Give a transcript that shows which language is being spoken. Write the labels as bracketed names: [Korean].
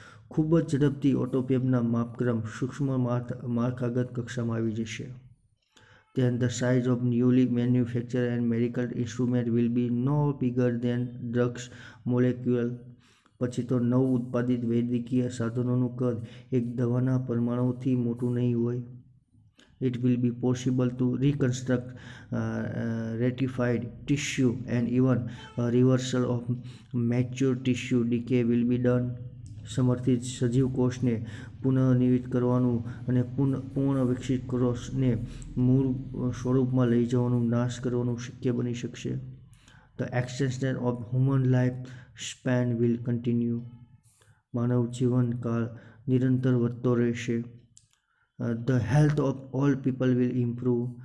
[Gujarati] ખૂબ જ ઝડપથી ઓટોપેપના માપક્રમ સૂક્ષ્મ માળખાગત કક્ષામાં આવી જશે. [English] Then the size of newly manufactured and medical instrument will be no bigger than drugs molecule. [Gujarati] પછી તો નવ ઉત્પાદિત વૈદ્યકીય સાધનોનું કદ એક દવાના પરમાણુથી મોટું નહીં હોય. [English] It will be possible to reconstruct ratified tissue and even a reversal of mature tissue decay will be done. [Gujarati] સમર્થિત સજીવ કોષને પુનઃનિર્મિત કરવાનું અને પૂર્ણ વિકસિત કોષને મૂળ સ્વરૂપમાં લઈ જવાનું, નાશ કરવાનું શક્ય બની શકશે. [English] The extension of human life span will continue. [Gujarati] માનવ જીવનકાળ નિરંતર વધતો રહેશે. [English] The health of all people will improve.